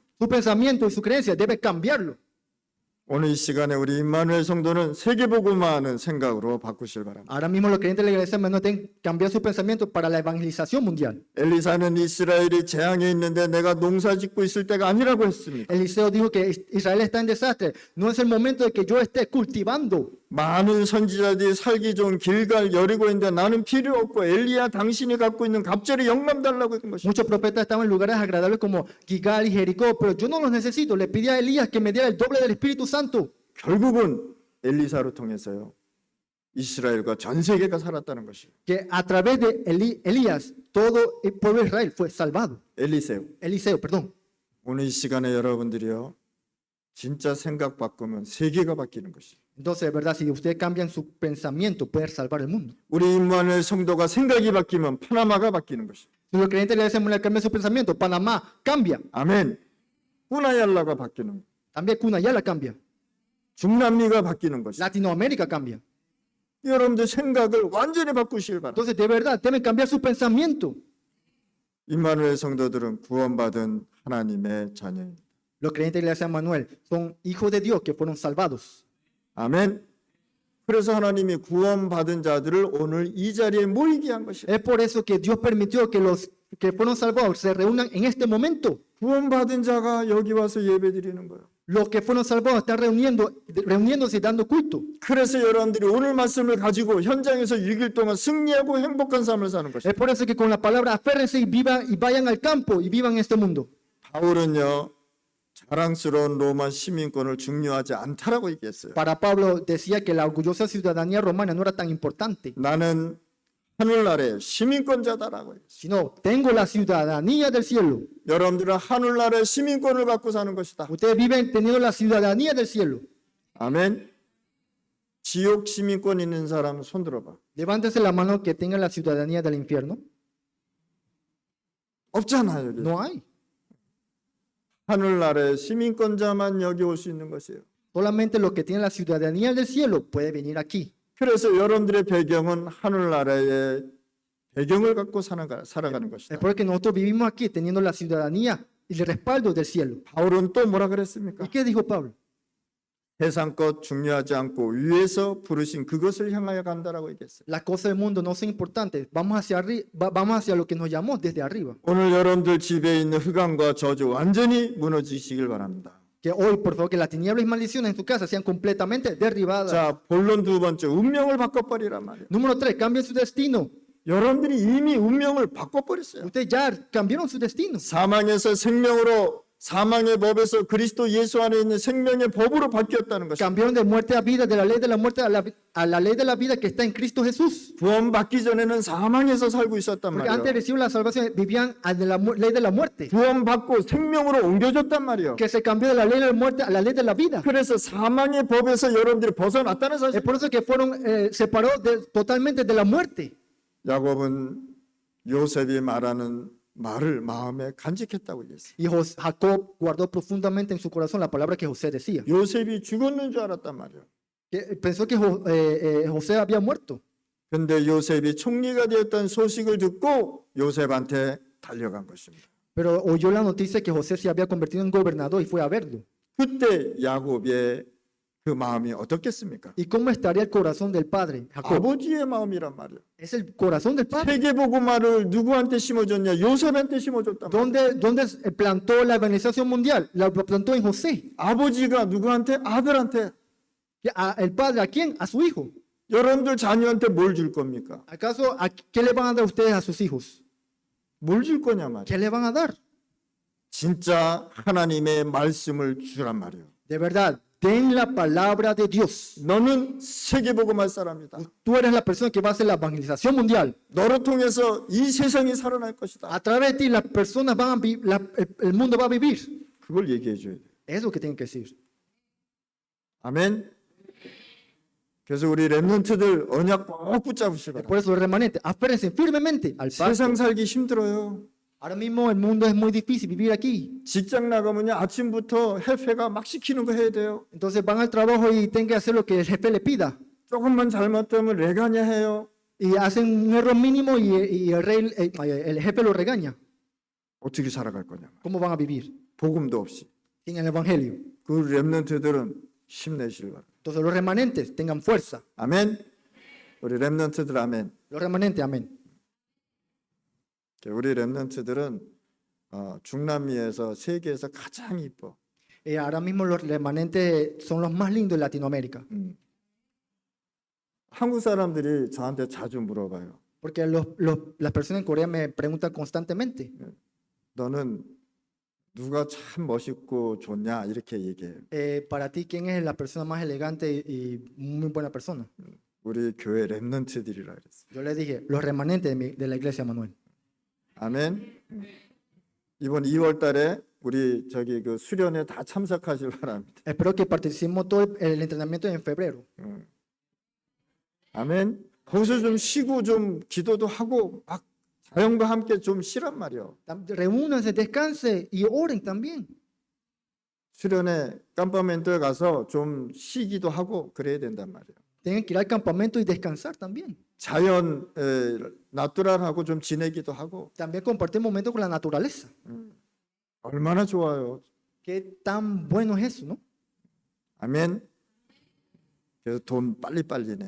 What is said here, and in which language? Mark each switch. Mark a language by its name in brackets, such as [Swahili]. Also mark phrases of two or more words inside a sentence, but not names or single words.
[Spanish] Su pensamiento y su creencia debe cambiarlo. [Korean] 오늘 이 시간에 우리 임마누엘 성도는 세계복음화하는 생각으로 바꾸실 바랍니다. [Spanish] Ahora mismo los creyentes de la iglesia no tienen que cambiar su pensamiento para la evangelización mundial. [Korean] 엘리사는 이스라엘이 재앙에 있는데 내가 농사 짓고 있을 때가 아니라고 했습니다. [Spanish] Eliseo dijo que Israel está en desastre. No es el momento de que yo esté cultivando. [Korean] 많은 선지자들이 살기 좋은 길갈 여리고인데 나는 필요 없고 엘리야 당신이 갖고 있는 갑절의 영감 달라고 했던 것입니다. [Spanish] Muchos profetas estaban en lugares agradables como Gilgal y Jericó, pero yo no los necesito. Le pedí a Elías que me diera el doble del Espíritu Santo. [Korean] 결국은 엘리사로 통해서요 이스라엘과 전 세계가 살았다는 것이에요. [Spanish] Que a través de Elías todo el pueblo de Israel fue salvado. [Korean] 엘리세요. [Spanish] Eliseo, perdón. [Korean] 오늘 이 시간에 여러분들이요 진짜 생각 바꾸면 세계가 바뀌는 것이에요. [Spanish] Entonces, de verdad, si ustedes cambian su pensamiento, pueden salvar el mundo. [Korean] 우리 임마누엘 성도가 생각이 바뀌면 파나마가 바뀌는 것이에요. [Spanish] Si los creyentes de la iglesia mundial cambian su pensamiento, Panamá cambia. [Korean] 아멘. 꾸나얄라가 바뀌는 거예요. [Spanish] También Cunayala cambia. [Korean] 중남미가 바뀌는 것이에요. [Spanish] Latinoamérica cambia. [Korean] 여러분들 생각을 완전히 바꾸시길 바랍니다. [Spanish] Entonces, de verdad, deben cambiar su pensamiento. [Korean] 임마누엘 성도들은 구원받은 하나님의 자녀입니다. [Spanish] Los creyentes de la iglesia Manuel son hijos de Dios que fueron salvados. [Korean] 아멘. 그래서 하나님이 구원받은 자들을 오늘 이 자리에 모이게 한 것이에요. [Spanish] Es por eso que Dios permitió que los que fueron salvados se reúnan en este momento. [Korean] 구원받은 자가 여기 와서 예배드리는 거예요. [Spanish] Los que fueron salvados están reuniéndose y dando culto. [Korean] 그래서 여러분들이 오늘 말씀을 가지고 현장에서 6일 동안 승리하고 행복한 삶을 사는 것이에요. [Spanish] Es por eso que con la palabra aférrense y vivan y vayan al campo y vivan en este mundo. [Korean] 바울은요, 자랑스러운 로마 시민권을 중요하지 않다라고 얘기했어요. [Spanish] Para Pablo decía que la orgullosa ciudadanía romana no era tan importante, [Korean] 나는 하늘나라의 시민권자다라고 했어요. [Spanish] sino tengo la ciudadanía del cielo. [Korean] 여러분들은 하늘나라의 시민권을 갖고 사는 것이다. [Spanish] Ustedes viven teniendo la ciudadanía del cielo. [Korean] 아멘. 지옥 시민권 있는 사람 손 들어봐. [Spanish] Levántense la mano que tengan la ciudadanía del infierno. [Korean] 없잖아 여기. [Spanish] No hay. [Korean] 하늘나라의 시민권자만 여기 올 수 있는 것이에요. [Spanish] Solamente los que tienen la ciudadanía del cielo pueden venir aquí. [Korean] 그래서 여러분들의 배경은 하늘나라의 배경을 갖고 살아가는 것이다. [Spanish] Es porque nosotros vivimos aquí teniendo la ciudadanía y el respaldo del cielo. [Korean] 바울은 또 뭐라 그랬습니까? [Spanish] ¿Y qué dijo Pablo? [Korean] 세상 것 중요하지 않고 위에서 부르신 그것을 향하여 간다라고 얘기했어요. [Spanish] Las cosas del mundo no son importantes. Vamos hacia lo que nos llamó desde arriba. [Korean] 오늘 여러분들 집에 있는 흑암과 저주 완전히 무너지시길 바랍니다. [Spanish] Que hoy, por favor, que las tinieblas y maldiciones en tu casa sean completamente derribadas. [Korean] 자, 본론 두 번째, 운명을 바꿔버리란 말이에요. [Spanish] Número 3, cambien su destino. [Korean] 여러분들이 이미 운명을 바꿔버렸어요. [Spanish] Ustedes ya cambiaron su destino. [Korean] 사망에서 생명으로, 사망의 법에서 그리스도 예수 안에 있는 생명의 법으로 바뀌었다는 것입니다. [Spanish] Cambiaron de muerte a vida, de la ley de la muerte a la ley de la vida que está en Cristo Jesús. [Korean] 구원받기 전에는 사망에서 살고 있었단 [Spanish] Porque antes de [Korean] 말이에요. [Spanish] recibir la salvación vivían de la ley de la muerte, [Korean] 구원받고 생명으로 옮겨졌단 말이에요. [Spanish] que se cambió de la ley de la muerte a la ley de la vida. [Korean] 그래서 사망의 법에서 여러분들이 벗어났다는 [Spanish] Es [Korean] 사실. [Spanish] por eso que fueron separados totalmente de la muerte. [Korean] 야곱은 요셉이 말하는 말을 마음에 간직했다고 얘기했어요. [Spanish] Y Jacob guardó profundamente en su corazón la palabra que José decía. [Korean] 요셉이 죽었는 줄 알았단 말이에요. [Spanish] Que pensó que José había muerto. [Korean] 근데 요셉이 총리가 되었다는 소식을 듣고 요셉한테 달려간 것입니다. [Spanish] Pero oyó la noticia que José se había convertido en gobernador y fue a verlo. [Korean] 그때 야곱의 그 마음이 어떻겠습니까? [Spanish] ¿Y cómo estaría el corazón del padre, Jacob? [Korean] 아버지의 마음이란 말이에요. [Spanish] Es el corazón del padre. [Korean] 세계복음화를 누구한테 심어줬냐? 요셉한테 심어줬단 말이에요. [Spanish] ¿Dónde plantó la evangelización mundial? La plantó en José. [Korean] 아버지가 누구한테? 아들한테. [Spanish] ¿El padre a quién? A su hijo. [Korean] 여러분들 자녀한테 뭘 줄 겁니까? [Spanish] ¿Acaso qué le van a dar ustedes a sus hijos? [Korean] 뭘 줄 거냐 말이에요. [Spanish] ¿Qué le van a dar? [Korean] 진짜 하나님의 말씀을 주란 말이에요. [Spanish] De verdad, den la palabra de Dios. [Korean] 너는 세계복음할 사람이다. [Spanish] Tú eres la persona que va a hacer la evangelización mundial. [Korean] 너를 통해서 이 세상이 살아날 것이다. [Spanish] A través de ti las personas van a el mundo va a vivir. [Korean] 그걸 얘기해 줘야 돼. [Spanish] Es lo que tienen que decir. [Korean] 아멘. 그래서 우리 렘넌트들 언약 꼭 붙잡으시기 바랍니다. [Spanish] Por eso los remanentes, aférrense firmemente al pacto. [Korean] 세상 살기 힘들어요. [Spanish] Ahora mismo el mundo es muy difícil vivir aquí. [Korean] 직장 나가면요 아침부터 jefe 막 시키는 거 해야 돼요. [Spanish] Entonces van al trabajo y tienen que hacer lo que el jefe le pida. [Korean] 조금만 잘못하면 레가냐 해요. [Spanish] Y hacen un error mínimo y el jefe lo regaña. [Korean] 어떻게 살아갈 거냐. [Spanish] ¿Cómo van a vivir? [Korean] 복음도 없이. [Spanish] Sin el evangelio. [Korean] 그 렘넌트들은 힘내시길 바랍니다. [Spanish] Entonces los remanentes tengan fuerza. [Korean] 아멘. 우리 렘넌트들 아멘. [Spanish] Los remanentes, amén. [Korean] 우리 렘넌트들은 중남미에서 세계에서 가장 이뻐. [Spanish] Ahora mismo los remanentes son los más lindos de Latinoamérica. [Korean] 한국 사람들이 저한테 자주 물어봐요. [Spanish] Porque las personas en Corea me preguntan constantemente. [Korean] 너는 누가 참 멋있고 좋냐 이렇게 얘기해요. [Spanish] Para ti, ¿quién es la persona más elegante y muy buena persona? [Korean] 우리 교회 렘넌트들이라 그랬어요. [Spanish] Yo le dije, los remanentes de la iglesia Manuel. [Korean] 아멘. 이번 2월 달에 우리 저기 그 수련회 다 참석하실 바랍니다. [Spanish] Espero que participemos todo el entrenamiento en febrero. [Korean] 아멘. 거기서 좀 쉬고 좀 기도도 하고 막 자연과 함께 좀 쉬란 말이요. [Spanish] Reúnanse, descansen y oren también. [Korean] 수련회 깜파멘토에 가서 좀 쉬기도 하고 그래야 된단 말이에요. [Spanish] Tienen que ir al campamento y descansar también. [Korean] 자연 나뚜랄하고 좀 지내기도 하고 [Spanish] También compartir momentos con la naturaleza. [Korean] 얼마나 좋아요. [Spanish] Qué tan bueno es eso, ¿no? [Korean] 아멘. 그래서 돈 빨리빨리 내.